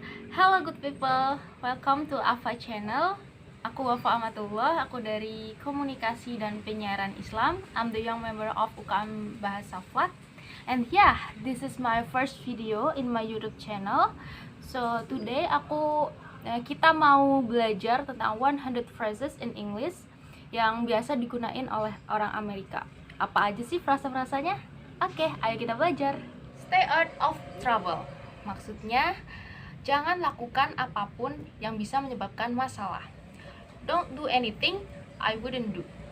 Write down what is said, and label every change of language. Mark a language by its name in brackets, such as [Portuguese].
[English] Hello good people, welcome to Afa Channel. [Indonesian] Aku Wafa Amatullah, aku dari Komunikasi dan Penyiaran Islam. [English] I'm the young member of UKM Bahasa Flat. And yeah, this is my first video in my YouTube channel. So today [Indonesian] kita mau belajar tentang [English] 100 phrases in English [Indonesian] yang biasa digunain oleh orang Amerika. Apa aja sih frasa-frasanya? Oke, ayo kita belajar. [English] Stay out of trouble. [Indonesian] Maksudnya, jangan lakukan apapun yang bisa menyebabkan masalah. [English] Don't do anything I wouldn't do.